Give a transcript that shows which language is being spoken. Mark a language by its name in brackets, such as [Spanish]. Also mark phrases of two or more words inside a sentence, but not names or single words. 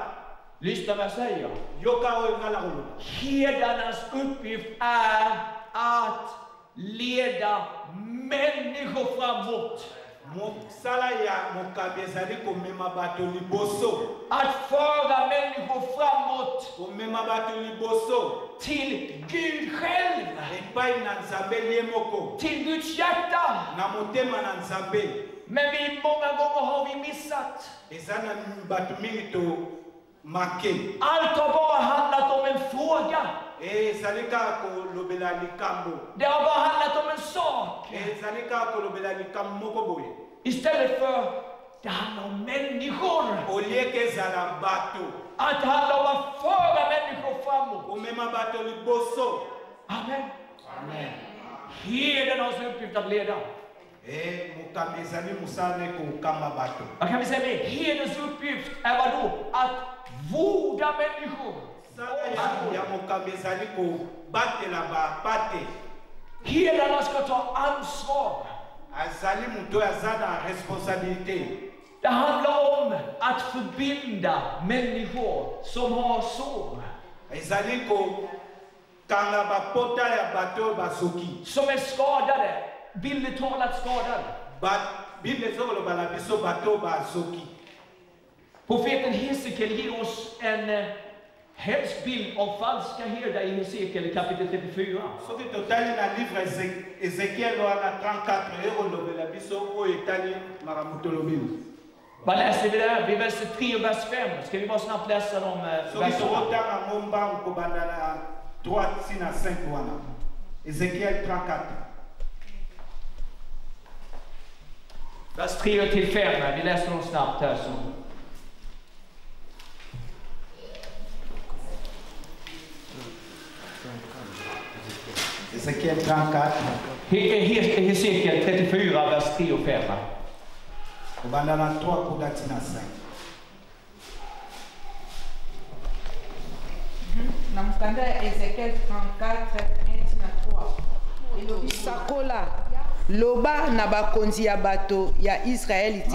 [Swedish] Lyssna vad jag säger. [Lingala] yoka oyo ngala koloba. [Swedish] Herdarnas uppgift är att leda människor framåt. [Lingala] mosala ya mokambi ezali komema bato liboso. [Swedish] Att föra människor framåt [Lingala] komema bato liboso. [Swedish] till Gud själv. [Lingala] epai na nzambe lie moko. [Swedish] Till Guds hjärta. [Lingala] na motema na nzambe. [Swedish] Men vi många gånger har vi missat. [Lingala] eza na bato mingi to make. [Swedish] Allt har bara handlat om en fråga. [Lingala] ezali kaka kolobela likambo. [Swedish] Det har bara handlat om en sak. [Lingala] ezali kaka kolobela likambo moko boye. [Swedish] Istället för det handlar om människor. [Lingala] olieke ezala bato. [Swedish] Att det handlar om att föra människor framåt. [Lingala] komema bato liboso. Amen. [Swedish] Herden har sin uppgift att leda. [Lingala] mokambi ezali mosala ne kokamba bato. [Swedish] Vad kan vi säga det? Herdens uppgift är vad då? Att vårda människor. [Lingala] sala ya mokambi ezali kobatela bapate. [Swedish] Herdarna ska ta ansvar. [Lingala] azali moto oyo aza na responsabilité. [Swedish] Det handlar om att förbinda människor som har sår. [Lingala] ezali kokanga bapota ya bato oyo bazoki. [Swedish] Som är skadade. Bildligt talat skadade. [Lingala] bible ezokoloba na biso bato oyo bazoki. [Swedish] Profeten Hesekiel ger oss en hemsk bild av falska herdar i Hesekiel kapitel 34. [Lingala] soki totali na livre Ezekiel wana 34 ekolobela biso oyo etali makambo tolobeli. [Swedish] Vad läser vi där? Vid vers 3 och vers 5. Ska vi bara snabbt läsa de soki verserna? [Lingala] tokotanga ngo mbangu kobanda na 3 ti na 5 wana. Ezekiel 34. [Swedish] Vers 3 till 5. Vi läser dem snabbt här. Så. Ezekiel 34. Hesekiel 34, vers 3 och 5. [Lingala] kobanda na 3 kuda ti na 5. na mokanda ya Ezekiel 34 1 na 3 elobi sakola loba na bakonzi ya bato ya Israeli te.